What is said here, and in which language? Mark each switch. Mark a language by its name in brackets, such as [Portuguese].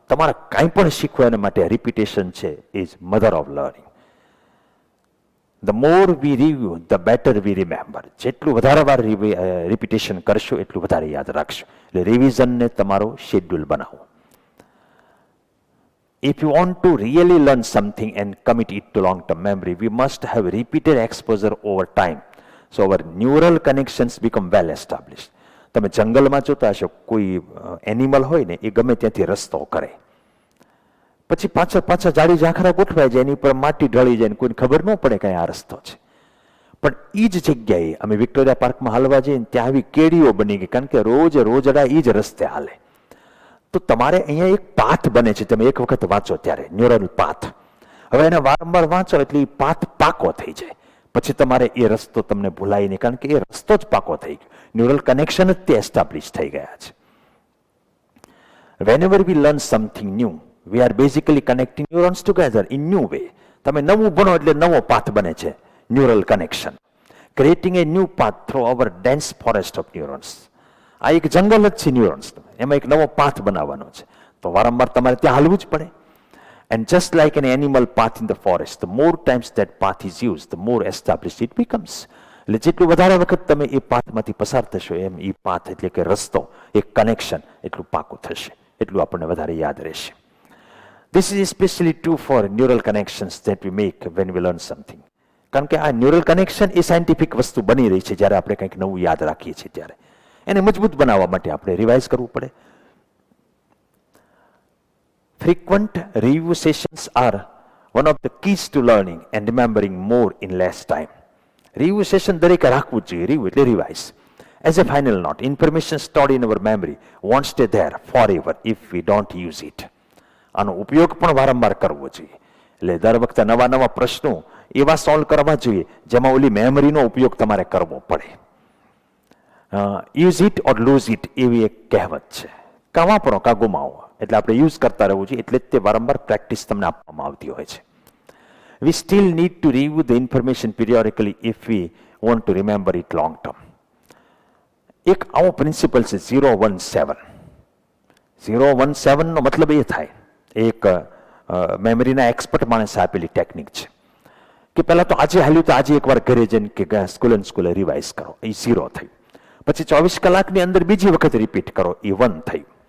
[Gujarati] તમારે કાંઈ પણ શીખવા એના માટે રિપીટેશન છે [English] Is mother of learning. The more we review the better we remember. [Gujarati] જેટલું વધારે વાર રિપીટેશન કરશો એટલું વધારે યાદ રાખશો. એટલે રિવિઝનને તમારો શેડ્યુલ બનાવો. [English] If you want to really learn something and commit it to long-term memory, we must have repeated exposure over time. So our neural connections become well established. [Gujarati] તમે જંગલમાં જોતા હશો, કોઈ એનિમલ હોય ને એ ગમે ત્યાંથી રસ્તો કરે, પછી પાછા જાડી ઝાંખરા ગોઠવાય જાય, એની પર માટી ઢળી જાય, કોઈને ખબર ન પડે કે આ રસ્તો છે. પણ એ જ જગ્યાએ અમે વિક્ટોરિયા પાર્કમાં હાલવા જઈએ ને ત્યાં આવી કેડીઓ બની ગઈ, કારણ કે રોજડા એ જ રસ્તે હાલે. તો તમારે અહીંયા એક પાથ બને છે. તમે એક વખત વાંચો ત્યારે ન્યુરલ પાથ. હવે એને વારંવાર વાંચો એટલે એ પાથ પાકો થઈ જાય. પછી તમારે એ રસ્તો તમને ભૂલાય નહીં, કારણ કે એ રસ્તો જ પાકો થઈ ગયો. ન્યુરલ કનેક્શન જ તે એસ્ટાબ્લિશ થઈ ગયા છે. [English] Whenever we learn something new, we are basically connecting neurons together in new way. [Gujarati] તમે નવું ભણો એટલે નવો પાથ બને છે, neural connection. [English] Creating a new path through our dense forest of neurons. [Gujarati] આ એક જંગલ જ છે ન્યુરોન્સ, એમાં એક નવો પાથ બનાવવાનો છે. તો વારંવાર તમારે ત્યાં હાલવું જ પડે. [English] And just like an animal path in the forest, the more times that path is used, the more established it becomes. [Gujarati] એટલે જેટલું વધારે વખત તમે એ પાથમાંથી પસાર થશો, એમ એ પાથ એટલે કે રસ્તો, એક કનેક્શન એટલું પાકું થશે, એટલું આપણને વધારે યાદ રહેશે. [English] This is especially true for neural connections that we make when we learn something. [Gujarati] કારણ કે આ ન્યુરલ કનેક્શન એ સાયન્ટિફિક વસ્તુ બની રહી છે. જ્યારે આપણે કંઈક નવું યાદ રાખીએ છીએ ત્યારે એને મજબૂત બનાવવા માટે આપણે રિવાઇઝ કરવું પડે. [English] Frequent review sessions are one of the keys to learning and remembering more in less time. [Gujarati] Review session દરેકે રાખવું જ જોઈએ. Review એટલે revise. [English] As a final note, information stored in our memory won't stay there forever if we don't use it. [Gujarati] આનો ઉપયોગ પણ વારંવાર કરવો જોઈએ. એટલે દર વખતે નવા પ્રશ્નો એવા સોલ્વ કરવા જોઈએ જેમાં ઓલી મેમરીનો ઉપયોગ તમારે કરવો પડે. [English] use it or lose it [Gujarati] એવી એક કહેવત છે. કાં વાપરો કાં ગુમાવો. એટલે આપણે યુઝ કરતા રહેવું જોઈએ. એટલે તે વારંવાર પ્રેક્ટિસ તમને આપવામાં આવતી હોય છે. [English] We still need to review the information periodically if we want to remember it long term. [Gujarati] એક આવો પ્રિન્સિપલ છે 017. 017 નો મતલબ એ થાય, એક મેમરીના એક્સપર્ટ માણસે આપેલી ટેકનિક છે કે પહેલા તો આજે હાલ્યું તો આજે એકવાર ઘરે જઈને કે સ્કૂલે રિવાઇઝ કરો, એ 0 થયું. પછી 24 કલાકની અંદર બીજી વખત રિપીટ કરો, એ 1 થયું.